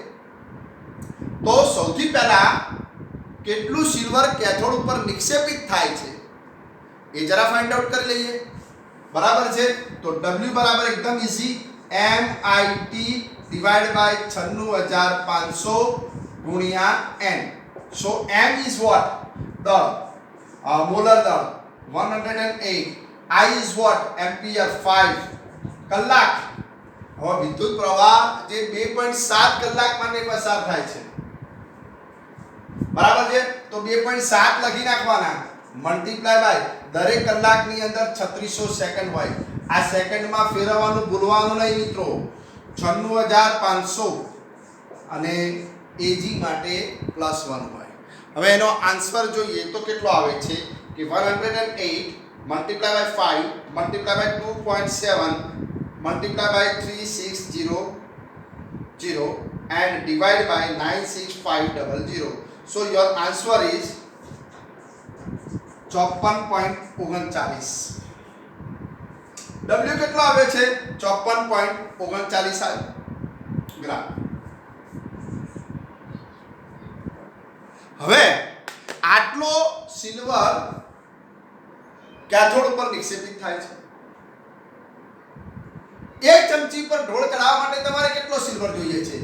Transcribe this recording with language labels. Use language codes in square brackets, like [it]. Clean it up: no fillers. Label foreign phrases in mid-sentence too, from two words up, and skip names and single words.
[gu] તો સૌથી પહેલા કેટલું સિલ્વર કેથોડ ઉપર નિક્ષેપિત થાય છે એ જરા [en] find out [gu] કરી લઈએ, બરાબર છે? તો W બરાબર એકદમ ઈઝી, MIT [en] divide by [gu] 96500 ગુણ્યા N. [en] So M is what? [gu] દળ, મોલર દળ 108. [en] I is what? [gu] એમ્પિયર 5. કલાક, હવે વિદ્યુત પ્રવાહ જે 2.7 કલાક માટે પસાર થાય છે, બરાબર છે, તો 2.7 લખી નાખવાના, [en] multiply by [gu] દરેક કલાકની અંદર 3600 સેકન્ડ હોય. આ સેકન્ડમાં ફેરવવાનું ભૂલવાનું નહીં મિત્રો. 96500 અને Ag માટે +1 હોય. હવે એનો આન્સર જોઈએ તો કેટલો આવે છે કે 108 [en] multiply by 5 multiply by 2.7 multiply by 3600 and divide by 96500. So your answer is 54.39. [gu] W કેટલો આવે છે? 54.39 ગ્રામ. હવે આટલો સિલ્વર કેથોડ ઉપર નિક્ષેપિત થાય છે. એક ચમચી પર ઢોળ ચડાવવા માટે તમારે કેટલો સિલ્વર જોઈએ છે?